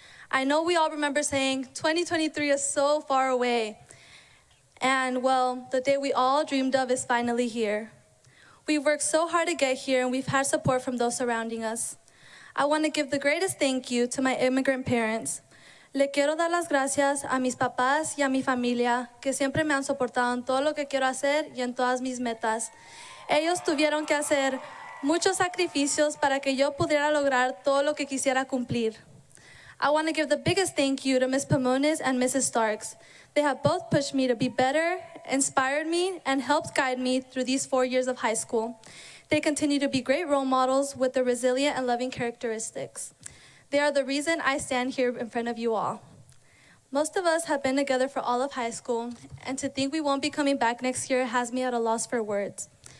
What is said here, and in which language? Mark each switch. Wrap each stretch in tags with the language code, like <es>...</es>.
<en>I know we all remember saying, 2023 is so far away. And well, the day we all dreamed of is finally here. We've worked so hard to get here, and we've had support from those surrounding us. I want to give the greatest thank you to my immigrant parents.</en> <es>Le quiero dar las gracias a mis papás y a mi familia, que siempre me han soportado en todo lo que quiero hacer y en todas mis metas. Ellos tuvieron que hacer muchos sacrificios para que yo pudiera lograr todo lo que quisiera cumplir.</es> <en>I want to give the biggest thank you to Ms. Pomones and Mrs. Starks. They have both pushed me to be better, inspired me, and helped guide me through these 4 years of high school. They continue to be great role models with their resilient and loving characteristics. They are the reason I stand here in front of you all. Most of us have been together for all of high school, and to think we won't be coming back next year has me at a loss for words.</en>